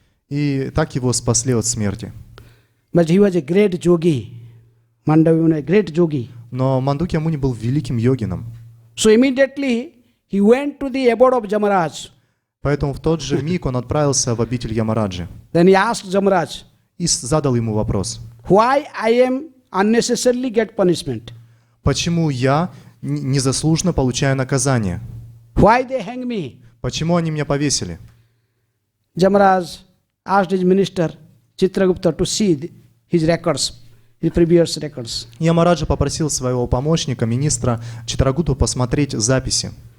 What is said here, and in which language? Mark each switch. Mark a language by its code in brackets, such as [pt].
[ru] И так его спасли от смерти. [en] But he was a great yogi. Mandavya Muni, a great yogi. [ru] Но Мандуки Муни был великим йогином. [en] So immediately he went to the abode of Jamaraj. [ru] Поэтому в тот же миг он отправился в обитель Ямараджи. [en] Then he asked Jamaraj, [ru] И задал ему вопрос. [en] why I am unnecessarily get punishment? [ru] Почему я незаслуженно получаю наказание? [en] Why they hang me? [ru] Почему они меня повесили? [en] Jamaraj asked his minister Chitragupta to see his records, his previous records. [ru] Ямараджа попросил своего помощника, министра Читрагуту, посмотреть записи.